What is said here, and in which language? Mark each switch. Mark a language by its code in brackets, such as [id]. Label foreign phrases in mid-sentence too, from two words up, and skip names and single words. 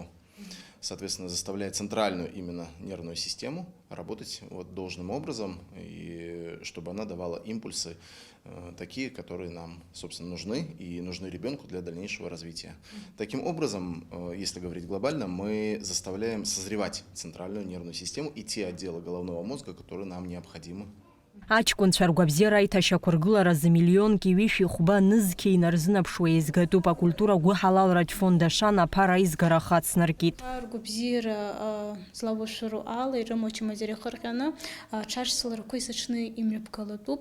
[ru] Соответственно, заставляет центральную именно нервную систему работать должным образом, и чтобы она давала импульсы такие, которые нам, собственно, нужны и нужны ребенку для дальнейшего развития. Таким образом, если говорить глобально, мы заставляем созревать центральную нервную систему и те отделы головного мозга, которые нам необходимы. [ab] Аҷкәынцәа ргәабзиара аиҭашьақәыргыларазы миллионки ҩышәи хәба нызқьи инарзынаԥшуа еизгатәуп акультура гәыҳалалратә фондашан аԥара аизгара хацнаркит. Ргәабзиара злаушәыру ала ирымоу ачамазариа хырҟьаны аҽаршьцыларақәа есыҽны имҩаԥгалатәуп.